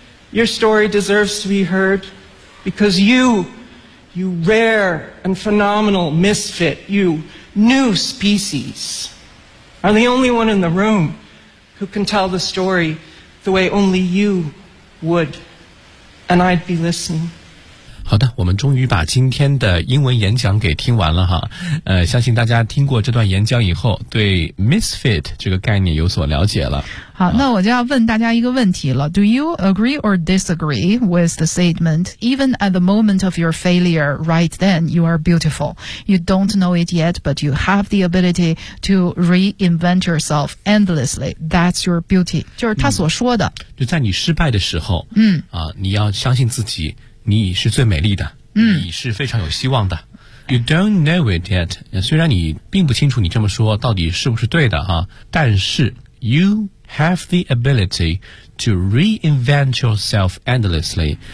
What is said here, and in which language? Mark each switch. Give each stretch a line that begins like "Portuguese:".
English: Your story deserves to be heard. Because you rare and phenomenal misfit, you new species, are the only one in the room who can tell the story the way only you would. And I'd be listening.
Chinese: 好的，我们终于把今天的英文演讲给听完了哈。相信大家听过这段演讲以后，对 misfit 这个概念有所了解了。好，那我就要问大家一个问题了。
English: Do you agree or disagree with the statement, even at the moment of your failure, right then, you are beautiful? You don't know it yet, but you have the ability to reinvent yourself endlessly. That's your beauty.
Chinese: 就是他所说的。就在你失败的时候，你要相信自己，你是最美丽的，你是非常有希望的。
English: You don't know it yet.
Chinese: 虽然你并不清楚你这么说到底是不是对的啊，但是
English: you have the ability to reinvent yourself endlessly.